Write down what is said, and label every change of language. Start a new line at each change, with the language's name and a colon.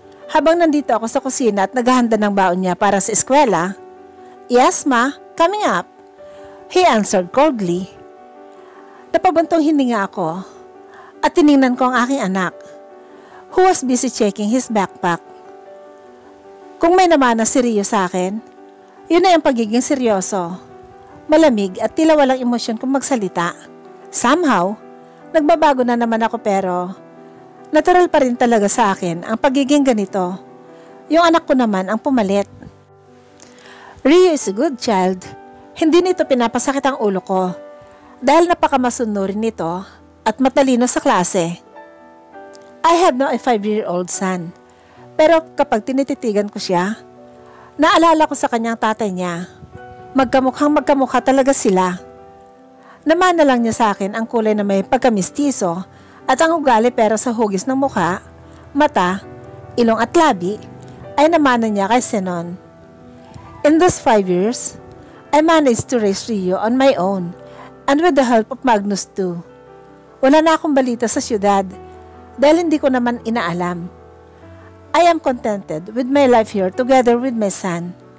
Filipino: Habang nandito ako sa kusina at naghahanda ng baon niya para sa eskwela.
English: Yes, ma, coming up. He answered coldly.
Filipino: Napabantong hininga ako at tiningnan ko ang aking anak,
English: who was busy checking his backpack.
Filipino: Kung may namana si Rio sa akin, yun ay ang pagiging seryoso. Malamig at tila walang emosyon kung magsalita.
English: Somehow,
Filipino: nagbabago na naman ako pero natural pa rin talaga sa akin ang pagiging ganito. Yung anak ko naman ang pumalit.
English: Rio is a good child.
Filipino: Hindi nito pinapasakit ang ulo ko dahil napakamasunod nito at matalino sa klase.
English: I have now a 5-year-old son.
Filipino: Pero kapag tinititigan ko siya, naalala ko sa kanyang tatay niya. Magkamukha talaga sila. Namana lang niya sa akin ang kulay na may pagkamistiso at ang ugali pero sa hugis ng mukha, mata, ilong at labi ay namana niya kay Zenon.
English: In those 5 years, I managed to raise Rio on my own and with the help of Magnus too.
Filipino: Wala na akong balita sa syudad dahil hindi ko naman inaalam.
English: I am contented with my life here together with my son.